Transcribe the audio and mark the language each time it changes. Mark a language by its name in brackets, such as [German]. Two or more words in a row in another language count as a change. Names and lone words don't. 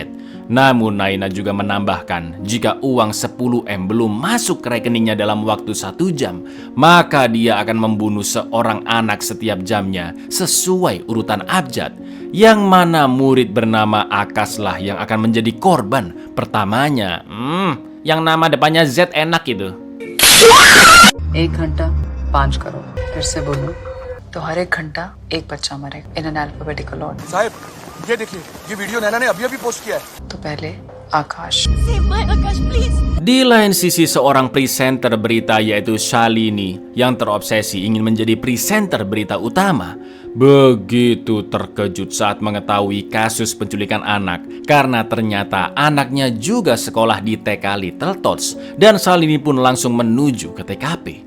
[Indonesian] Namun Naina juga menambahkan, jika uang 10M belum masuk ke rekeningnya dalam waktu 1 jam, maka dia akan membunuh seorang anak setiap jamnya sesuai urutan abjad. Yang mana murid bernama Akaslah yang akan menjadi korban pertamanya. Yang nama depannya Z enak itu. [Hindi] 1 घंटा 5 करोड़ फिर से बोलूं तो हर 1 घंटा 1 बच्चा मरेगा [English] in an alphabetical order. [Hindi] साहब ये देखिए, ये वीडियो नैना ने अभी पोस्ट किया है। तो पहले आकाश। [Indonesian] Di lain sisi, seorang presenter berita yaitu Shalini yang terobsesi ingin menjadi presenter berita utama begitu terkejut saat mengetahui kasus penculikan anak karena ternyata anaknya juga sekolah di TK Little Tots dan Shalini pun langsung menuju ke TKP.